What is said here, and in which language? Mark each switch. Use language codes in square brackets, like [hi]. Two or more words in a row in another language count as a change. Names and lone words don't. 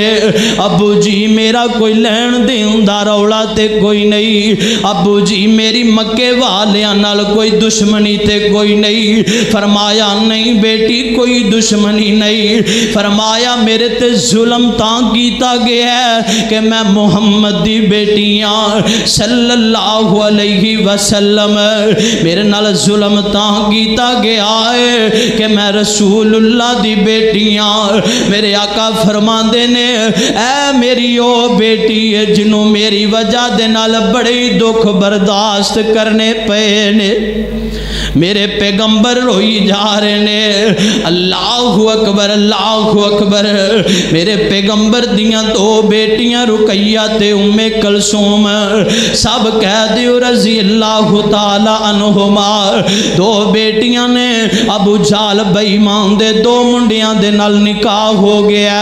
[pa] ابو جی میرا کوئی لین دین دا رولا تے کوئی نہیں. ابو جی میری مکے والیاں نال کوئی دشمنی تے کوئی نہیں. فرمایا نہیں بیٹی کوئی دشمنی نہیں. فرمایا میرے تے ظلم تاں کیتا گیا ہے کہ میں محمد دی بیٹیاں [ar] صلى الله عليه وسلم [pa] میرے نال ظلم تاں کیتا گیا ہے کہ میں رسول اللہ دی بیٹیاں. میرے آقا فرماندے نے اے میری او بیٹی ہے جنہوں میری وجہ دے نال بڑے دکھ برداشت کرنے پے نے. میرے پیغمبر روئی جا رہے نے. [ar] الله أكبر الله أكبر. [pa] میرے پیغمبر دیاں 2 بیٹیاں رقیہ تے ام کلثوم سب کہہ دیو [ar] رضي الله تعالى عنهما. [pa] 2 بیٹیاں نے ابو جہل بے ایمان دے 2 منڈیاں دے نال نکاح ہو گیا.